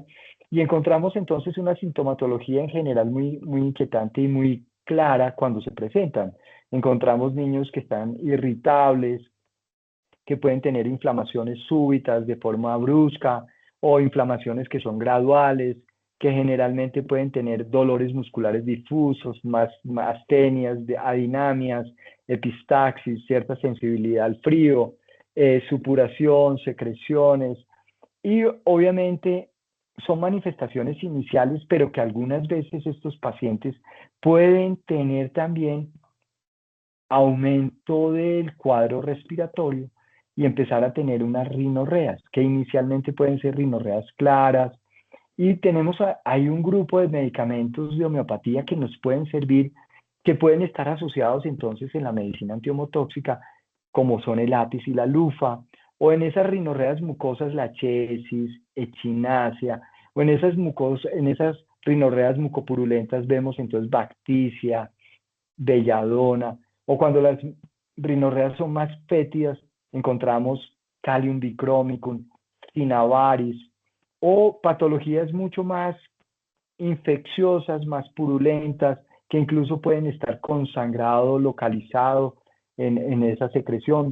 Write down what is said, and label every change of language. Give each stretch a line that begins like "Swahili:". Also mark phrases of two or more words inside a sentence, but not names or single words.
Spanish: Y encontramos entonces una sintomatología en general muy inquietante y muy clara cuando se presentan. Encontramos niños que están irritables, que pueden tener inflamaciones súbitas de forma brusca o inflamaciones que son graduales, que generalmente pueden tener dolores musculares difusos, astenias, adinamias, epistaxis, cierta sensibilidad al frío, supuración, secreciones y obviamente son manifestaciones iniciales, pero que algunas veces estos pacientes pueden tener también aumento del cuadro respiratorio y empezar a tener unas rinorreas, que inicialmente pueden ser rinorreas claras, y hay un grupo de medicamentos de homeopatía que nos pueden servir, que pueden estar asociados entonces en la medicina antiomotóxica, como son el apis y la lufa, o en esas rinorreas mucosas la chesis, echinacea, o en esas rinorreas mucopurulentas vemos entonces bacticia, belladona, o cuando las rinorreas son más fétidas, encontramos Calium dichromicum, Cinnabaris, o patologías mucho más infecciosas, más purulentas, que incluso pueden estar con sangrado localizado en esa secreción.